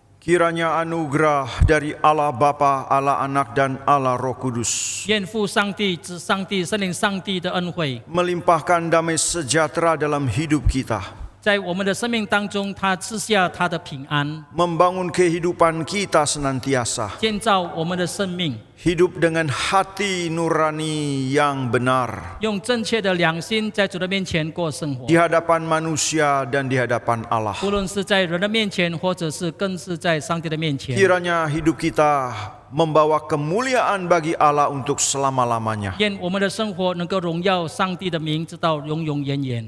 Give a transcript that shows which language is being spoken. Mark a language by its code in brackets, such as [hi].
[id] Kiranya anugerah dari Allah Bapa, Allah Anak dan Allah Roh Kudus [zh] 愿父上帝、子上帝、圣灵上帝的恩惠， [id] melimpahkan damai sejahtera dalam hidup kita, [zh] 在我们的生命当中，他赐下他的平安， [id] membangun kehidupan kita senantiasa, [zh] 建造我们的生命， [id] hidup dengan hati nurani yang benar [zh] 用正确的良心在主的面前过生活 [id] di。 hadapan manusia dan di hadapan Allah. [zh] 不论是在人的面前，或者是更是在上帝的面前。 [id] Kiranya hidup kita membawa kemuliaan bagi Allah untuk selama-lamanya. [zh] 愿我们的生活能够荣耀上帝的名，直到永永远远。